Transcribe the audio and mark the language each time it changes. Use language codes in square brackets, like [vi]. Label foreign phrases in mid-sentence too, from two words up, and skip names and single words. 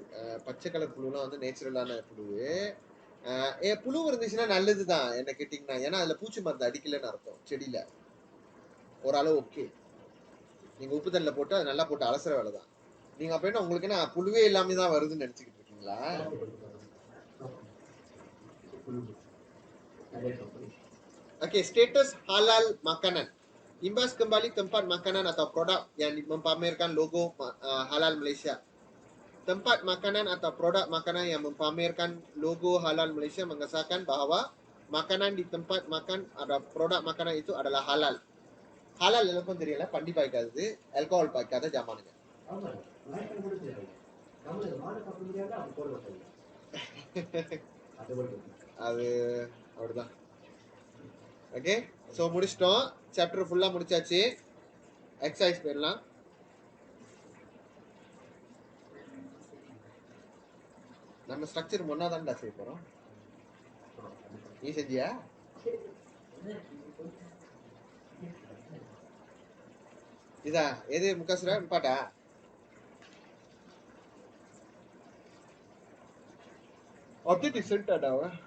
[ta] பச்சை கலர் புழுலாம் வந்து நேச்சுரலான புழு. புழு இருந்துச்சுன்னா நல்லதுதான் என்ன கேட்டீங்கன்னா. ஏன்னா அதுல பூச்சி மருந்து அடிக்கலன்னு அர்த்தம் செடியில. ஓரளவு ஓகே. நீங்க உப்பு தண்ணில போட்டு அது நல்லா போட்டு அலசுற வேலை தான். நீங்க அப்ப என்ன உங்களுக்கு என்ன புழுவே எல்லாமே தான் வருதுன்னு நினைச்சுக்கிட்டு இருக்கீங்களா? [ms] Oke, status halal makanan. Imbas kembali tempat makanan atau produk yang mempamerkan logo halal Malaysia. Tempat makanan atau produk makanan yang mempamerkan logo halal Malaysia mengesahkan bahawa makanan di tempat makan atau produk makanan itu adalah halal. [ta] Halal எல்லாருக்கும் தெரியல, பண்டி பாய்க்காது, ஆல்கஹால் பாய்க்காத ஜாமானுங்க. அது அப்படிதான். ஓகே, ஸோ முடிச்சிட்டோம். சாப்டர் ஃபுல்லாக முடிச்சாச்சு. எக்ஸசைஸ் போயிடலாம். நம்ம ஸ்ட்ரக்சர் ஒன்னா தான்டா செய்ய போறோம். நீ செஞ்சியா? இதா எது முக்காசுரா பாட்டா? [en] Object is centered now.